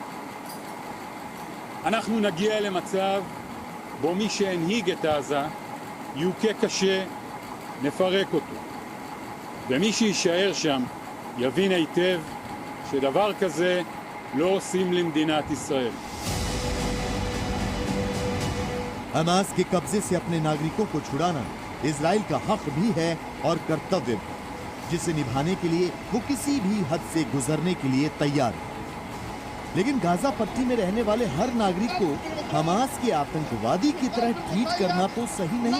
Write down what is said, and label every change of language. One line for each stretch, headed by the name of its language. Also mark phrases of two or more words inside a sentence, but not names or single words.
Hebrew: אנחנו נגיע למצב בו מי שהנהיג את עזה יוכה קשה, נפרק אותו. ומי שישאר שם יבין היטב שדבר כזה לא עושים למדינת ישראל.
Hindi: हमास के कब्जे से अपने नागरिकों को छुड़ाना इजराइल का हक भी है और कर्तव्य भी, जिसे निभाने के लिए वो किसी भी हद से गुजरने के लिए तैयार है। लेकिन गाजा पट्टी में रहने वाले हर नागरिक को हमास के आतंकवादी की तरह ट्रीट करना तो सही नहीं।